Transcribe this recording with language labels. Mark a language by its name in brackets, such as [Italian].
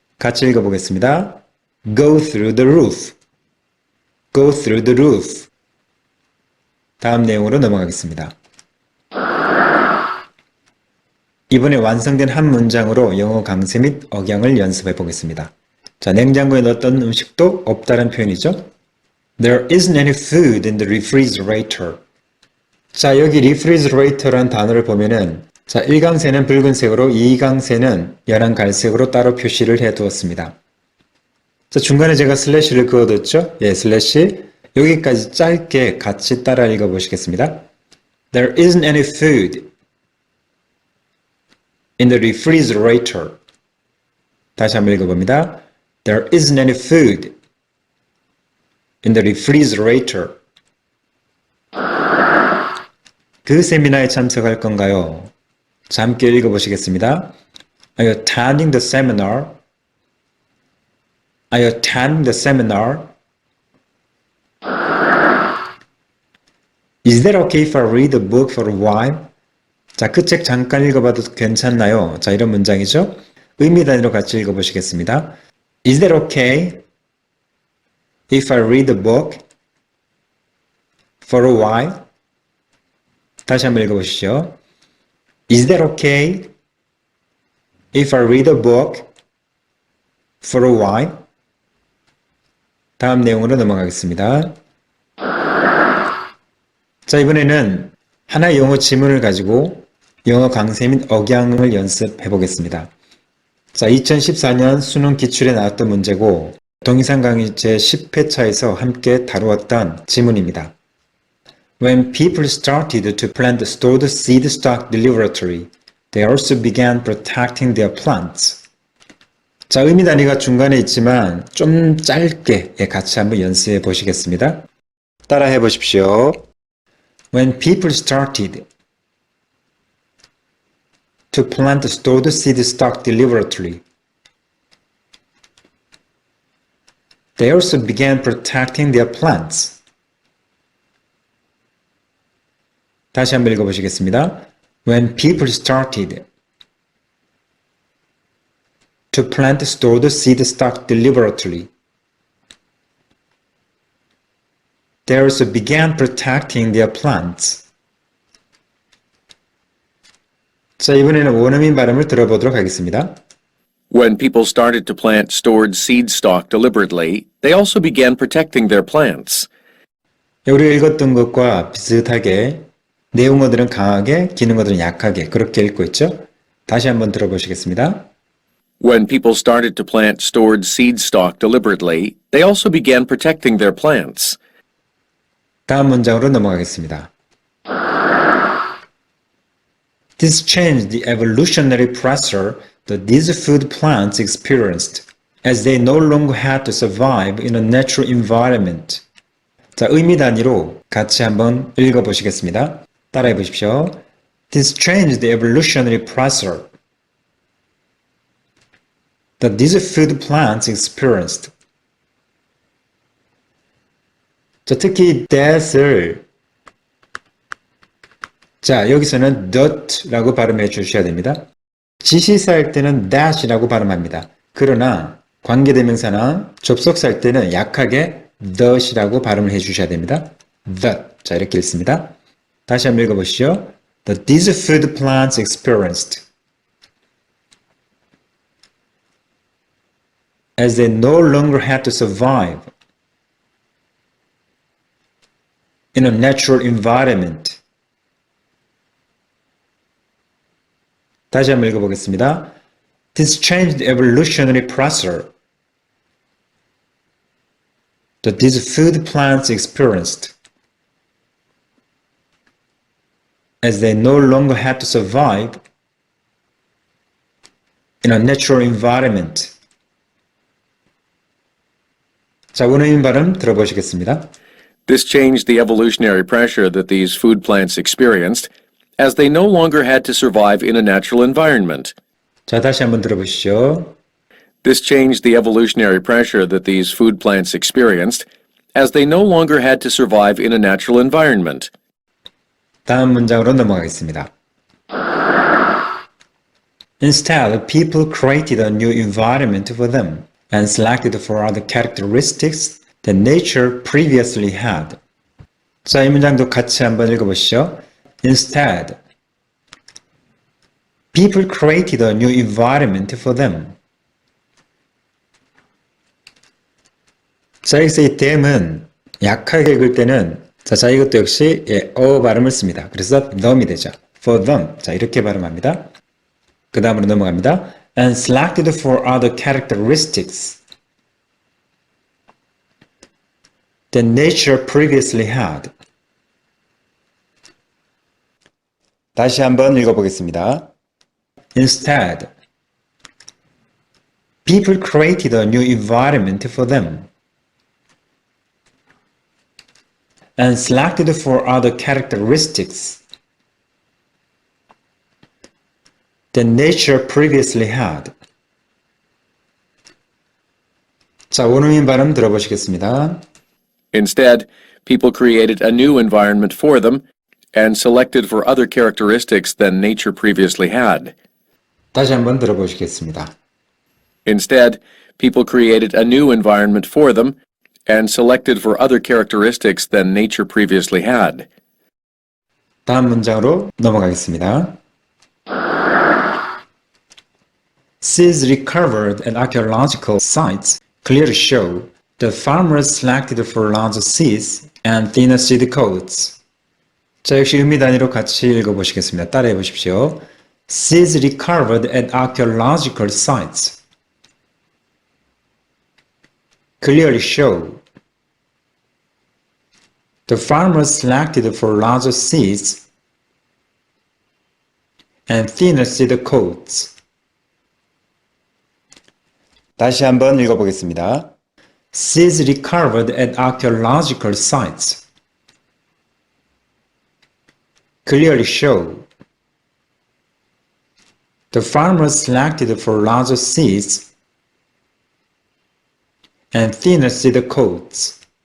[Korean] 같이 읽어보겠습니다. [English] Go through the roof. Go through the roof. [Korean] 다음 내용으로 넘어가겠습니다. 이번에 완성된 한 문장으로 영어 강세 및 억양을 연습해 보겠습니다. 자, 냉장고에 넣었던 음식도 없다는 표현이죠. [English] There isn't any food in the refrigerator. [Korean] 자, 여기 refrigerator라는 단어를 보면은 자, 1강세는 붉은색으로 2강세는 연한 갈색으로 따로 표시를 해 두었습니다. 자, 중간에 제가 슬래시를 그어뒀죠? 예, 슬래시. 여기까지 짧게 같이 따라 읽어보시겠습니다. [English] There isn't any food in the refrigerator. [Korean] 다시 한번 읽어봅니다. [English] There isn't any food in the refrigerator. [Korean] 그 세미나에 참석할 건가요? 자, 함께 읽어보시겠습니다. [English] Are you attending the seminar? Are you attending the seminar? Is that okay if I read a book for a while? [Korean] 자, 그 책 잠깐 읽어봐도 괜찮나요? 자, 이런 문장이죠. 의미 단위로 같이 읽어보시겠습니다. [English] Is that okay if I read a book for a while? [Korean] 다시 한번 읽어보시죠. [English] Is that okay if I read a book for a while? [Korean] 다음 내용으로 넘어가겠습니다. 자, 이번에는 하나의 영어 지문을 가지고 영어 강세 및 억양을 연습해 보겠습니다. 자, 2014년 수능 기출에 나왔던 문제고 동영상 강의 제 10회차에서 함께 다루었던 지문입니다. [English] When people started to plant the stored seed stock deliberately, they also began protecting their plants. [Korean] 자, 의미 단위가 중간에 있지만 좀 짧게 같이 한번 연습해 보시겠습니다. 따라해 보십시오. [English] When people started to plant stored seed stock deliberately, they also began protecting their plants. [Korean] 다시 한번 읽어보시겠습니다. [English] When people started to plant stored seed stock deliberately, they also began protecting their plants. [Korean] 자, 이번에는 원어민 발음을 들어보도록 하겠습니다. [English] When people started to plant stored seed stock deliberately, they also began protecting their plants. [Korean] 우리가 읽었던 것과 비슷하게 내용어들은 강하게, 기능어들은 약하게 그렇게 읽고 있죠. 다시 한번 들어보시겠습니다. [English] When people started to plant stored seed stock deliberately, they also began protecting their plants. [Korean] 다음 문장으로 넘어가겠습니다. [English] This changed the evolutionary pressure that these food plants experienced, as they no longer had to survive in a natural environment. [Korean] 자, 의미 단위로 같이 한번 읽어보시겠습니다. 따라해 보십시오. [English] This changed the evolutionary pressure that these food plants experienced. [Korean] 자, 특히 that을 자, 여기서는 that라고 발음해 주셔야 됩니다. 지시사일 때는 that이라고 발음합니다. 그러나 관계대명사나 접속사일 때는 약하게 that이라고 발음을 해 주셔야 됩니다. that. 자, 이렇게 읽습니다. 다시 한번 읽어보시죠. [English] That these food plants experienced, as they no longer had to survive in a natural environment. [Korean] 다시 한번 읽어보겠습니다. [English] This changed the evolutionary pressure that these food plants experienced, as they no longer had to survive in a natural environment. [Korean] 자, 원어민 발음 들어보시겠습니다. [English] This changed the evolutionary pressure that these food plants experienced, as they no longer had to survive in a natural environment. [Korean] 자, 다시 한번 들어보시죠. [English] This changed the evolutionary pressure that these food plants experienced, as they no longer had to survive in a natural environment. [Korean] 다음 문장으로 넘어가겠습니다. [English] Instead, people created a new environment for them and selected for other characteristics that nature previously had. [Korean] 자, 이 문장도 같이 한번 읽어보시죠. [English] Instead, people created a new environment for them. [Korean] 자, 여기서 이 them은 약하게 읽을 때는 자, 이것도 역시 발음을 씁니다. 그래서 them이 되죠. [English] For them. [Korean] 자, 이렇게 발음합니다. 그 다음으로 넘어갑니다. [English] And selected for other characteristics that nature previously had. [Korean] 다시 한번 읽어보겠습니다. [English] Instead, people created a new environment for them and selected for other characteristics that nature previously had. [Korean] 자, 원어민 발음 들어보시겠습니다. [English] Instead, people created a new environment for them and selected for other characteristics than nature previously had. [Korean] 다시 한번 들어보시겠습니다. [English] Instead, people created a new environment for them and selected for other characteristics than nature previously had. [Korean] 다음 문장으로 넘어가겠습니다. [English] Seeds recovered at archaeological sites clearly show that farmers selected for larger seeds and thinner seed coats. [Korean] 자, 역시 의미 단위로 같이 읽어보시겠습니다. 따라해 보십시오. [English] Seeds recovered at archaeological sites clearly show the farmers selected for larger seeds and thinner seed coats. [Korean] 다시 한번 읽어보겠습니다. [English] Seeds recovered at archaeological sites clearly show the farmers selected for larger seeds and thinner seed coats.